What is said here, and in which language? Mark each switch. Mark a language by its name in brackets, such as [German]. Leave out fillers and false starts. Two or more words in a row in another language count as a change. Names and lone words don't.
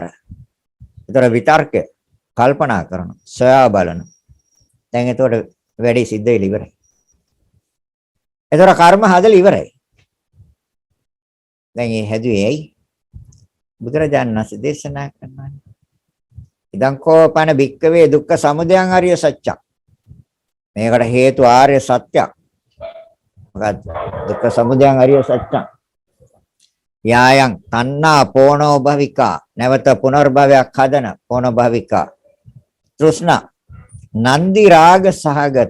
[Sinhala] ඒතර විතර්ක කල්පනා කරන, සොයා බලන. දැන් එතකොට වැඩි සිද්ධ වෙලා ඉවරයි. එතකොට කර්ම හදලා ඉවරයි. දැන් මේ හැදුවේ ඇයි? බුදුරජාණන් වහන්සේ දේශනා කරනවා. [Pali] ඉදං කෝපන භික්කවේ දුක්ඛ සමුදයං ආර්ය සත්‍යං. [Sinhala] මේකට හේතු ආර්ය සත්‍යයක්. මොකද්ද? [Pali] දුක්ඛ සමුදයං ආර්ය සත්‍යං. යායන් තණ්හා පෝනෝ භවිකා [Sinhala] නැවත පුනර්භවයක් හදන [Pali] පෝනෝ භවිකා තෘෂ්ණා නන්දි රාග සහගත.